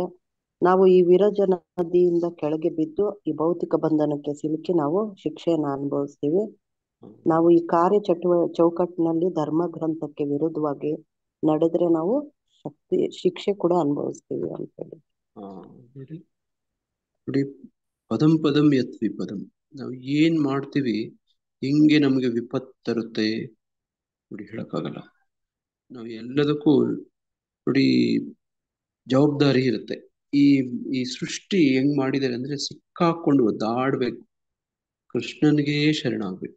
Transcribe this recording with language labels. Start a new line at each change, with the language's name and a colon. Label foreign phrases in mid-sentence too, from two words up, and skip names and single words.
Kannada: ನಾವು ಈ ವಿರಜ ನದಿಯಿಂದ ಕೆಳಗೆ ಬಿದ್ದು ಈ ಭೌತಿಕ ಬಂಧನಕ್ಕೆ ಸಿಲುಕಿ ನಾವು ಶಿಕ್ಷೆಯನ್ನು ಅನುಭವಿಸ್ತೀವಿ. ನಾವು ಈ ಕಾರ್ಯ ಚೌಕಟ್ಟಿನಲ್ಲಿ ಧರ್ಮ ಗ್ರಂಥಕ್ಕೆ ವಿರುದ್ಧವಾಗಿ ನಡೆದ್ರೆ ನಾವು ಶಿಕ್ಷೆ ಕೂಡ ಅನುಭವಿಸ್ತೀವಿ ಅಂತ ಹೇಳಿ.
Sanskrit: ನೋಡಿ पदं पदं यत् विपदं.
Kannada: ನಾವು ಏನ್ ಮಾಡ್ತೀವಿ ಹೆಂಗೆ ನಮ್ಗೆ ವಿಪತ್ತು ತರುತ್ತೆ ನೋಡಿ ಹೇಳಕ್ಕಾಗಲ್ಲ. ನಾವು ಎಲ್ಲದಕ್ಕೂ ನೋಡಿ ಜವಾಬ್ದಾರಿ ಇರುತ್ತೆ. ಈ ಈ ಸೃಷ್ಟಿ ಹೆಂಗ್ ಮಾಡಿದ್ದಾರೆ ಅಂದ್ರೆ ಸಿಕ್ಕಾಕೊಂಡು ಒದ್ದಾಡ್ಬೇಕು, ಕೃಷ್ಣನಿಗೆ ಶರಣಾಗ್ಬೇಕು.